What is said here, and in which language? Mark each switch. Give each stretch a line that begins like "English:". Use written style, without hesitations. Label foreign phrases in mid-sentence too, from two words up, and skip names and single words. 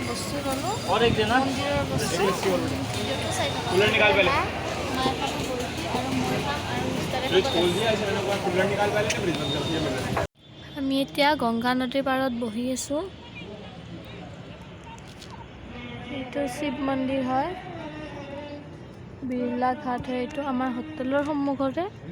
Assamese: বস্তু ল'লোঁ
Hindi: और एक देना
Assamese: মন্দিৰৰ বস্তু ভিডিঅ'টো চাই থাকক মায়ে খাব বৰফি আৰু মই খাম আৰু মিষ্টাৰে আমি এতিয়া গংগা নদীৰ পাৰত বহি আছোঁ এইটো শিৱ মন্দিৰ হয় বিৰলা ঘাট হয় এইটো আমাৰ হোটেলৰ সন্মুখতে